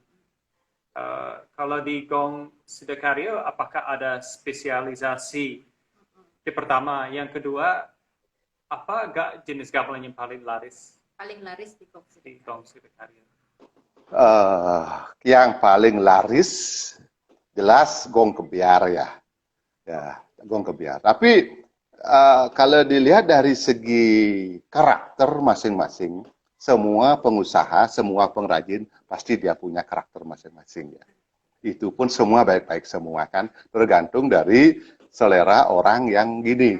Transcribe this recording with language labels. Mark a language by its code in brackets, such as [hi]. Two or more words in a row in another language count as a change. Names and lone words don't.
[id] Kalau di Gong Sidakarya, apakah ada spesialisasi? Itu pertama. Yang kedua, apa gak jenis gamelan yang paling laris Paling laris di di Kogsida. Gong Sidakarya? Yang paling laris jelas gong kebiar ya. Ya, gong kebiar. Tapi kalau dilihat dari segi karakter masing-masing, semua pengusaha, semua pengrajin pasti dia punya karakter masing-masing ya. Itu pun semua baik-baik semua kan, tergantung dari selera orang yang gini.